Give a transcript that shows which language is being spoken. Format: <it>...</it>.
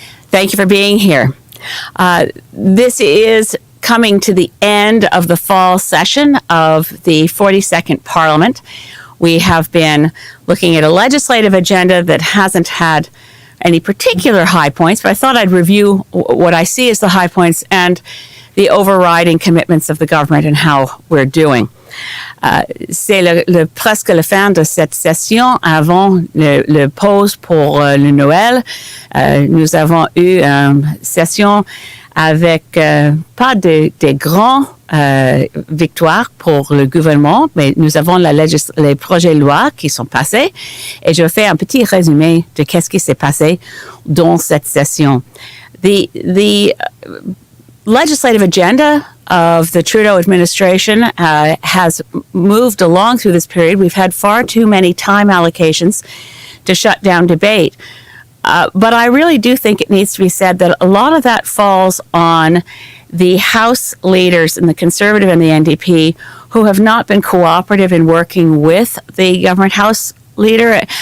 <en>Thank you for being here. This is coming to the end of the fall session of the 42nd Parliament. We have been looking at a legislative agenda that hasn't had any particular high points, but I thought I'd review what I see as the high points and the overriding commitments of the government and how we're doing.</en> <fr>C'est presque la fin de cette session avant le pause pour le Noël. Nous avons eu une session avec pas de grandes victoires pour le gouvernement, mais nous avons les projets de loi qui sont passés et je vais faire un petit résumé de qu'est-ce qui s'est passé dans cette session.</fr> <en>The legislative agenda of the Trudeau administration has moved along through this period. We've had far too many time allocations to shut down debate. But I really do think it needs to be said that a lot of that falls on the House leaders in the Conservative and the NDP who have not been cooperative in working with the government House leader.</en>